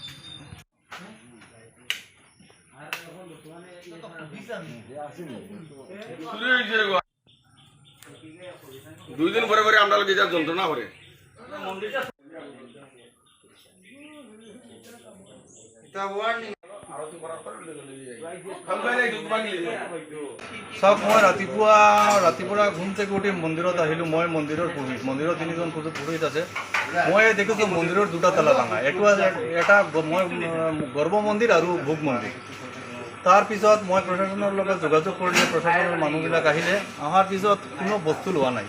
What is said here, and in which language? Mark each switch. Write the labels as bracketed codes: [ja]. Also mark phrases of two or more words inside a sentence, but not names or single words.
[bn] দুই দিন পরে পরে আমরা যা যন্ত্রণা করে [as] চাওক মই ৰাতিপুৱা ঘুম থেকে উঠি মন্দিৰত আহিলোঁ। মই মন্দিৰৰ পুৰোহিত, মন্দিৰৰ তিনিজন পুৰোহিত আছে। মই দেখিছোঁ মন্দিৰৰ দুটা তালা ভাঙা। এটা মই গৰ্ভ মন্দিৰ আৰু ভোগ মন্দিৰ। তাৰপিছত মই প্ৰশাসনৰ লগত যোগাযোগ কৰিলে, প্ৰশাসনৰ মানুহবিলাক আহিলে। অহাৰ পিছত কোনো বস্তু লোৱা নাই।